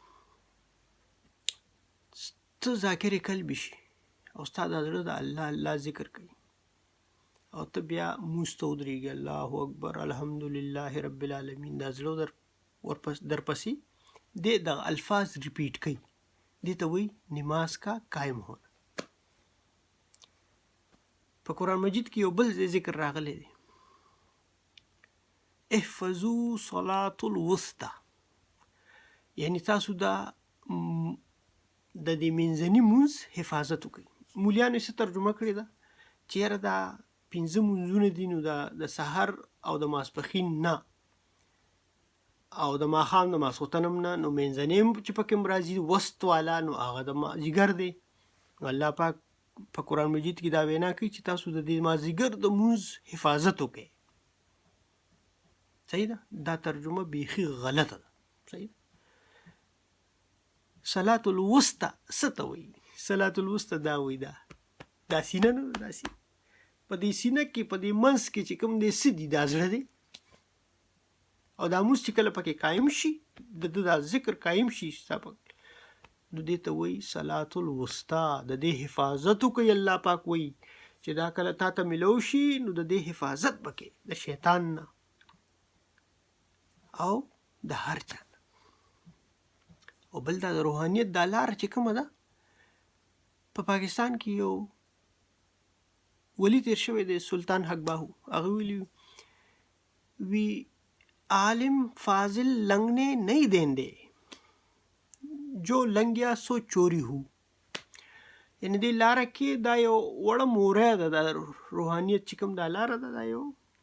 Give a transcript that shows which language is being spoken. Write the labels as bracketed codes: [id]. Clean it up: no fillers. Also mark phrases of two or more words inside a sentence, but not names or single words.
[ps] ته ذاکر قلب شي او ستا دا زړه د الله الله ذکر کوي او ته بیا مونځ ته ودرېږي [ar] الله اکبر الحمدلله رب العالمین [ps] دا زړه درپسې دې دغه الفاظ ریپیټ کوي دې ته وایي [ur] نماز کا قائم ہونا [ps] په قرآن مجید کې یو بل ذکر راغلی دی [ar] احفظو صلاة الوسطى [ps] یعنی تاسو دا د دې منځني مونځ حفاظت وکړئ مولیانو یې څه ترجمه کړې ده چې یاره دا 5 مونځونه دي نو د سحر او د ماسپښین نه او د ماښام د ماسخوتن هم نه نو منځنی چې پکې هم راځي وسط والا نو هغه د مازدیګر دی الله پاک په قرآن مجید کې دا وینا کوي چې تاسو د دې مازدیګر د مونځ حفاظت وکړئ صحیح ده دا ترجمه بیخي غلطه ده صحیح ده [ar] صلاة الوسطى [ps] څه ته وایي [ar] صلاة الوسطى [ps] دا وایي دا سینه نه ده دا سینه په دې سینه کې په دې منځ کې چې کوم دی څه دي دا زړه دی او دا مونځ چې کله پکې قایم شي د دا ذکر قایم شي ستا نو دې ته وایي [ar] صلاة الوسطى [ps] د دې حفاظت وکړي الله پاک وایي چې دا کله تا ته میلو شي نو د دې حفاظت وکړي د شیطان نه او د هر چا او بل دا د روحانیت دا لاره چې کومه ده په پاکستان کې یو ولی تیر شوی دی سلطان حق باهو هغه ویلي وی [pa] عالم فاضل لنگنے نہیں دیندے جو لنگیا سو چوری ہو [ps] یعنی دی لاره کې دا یو وړه موره ده د روحانیت چې کوم دا لاره ده دا یو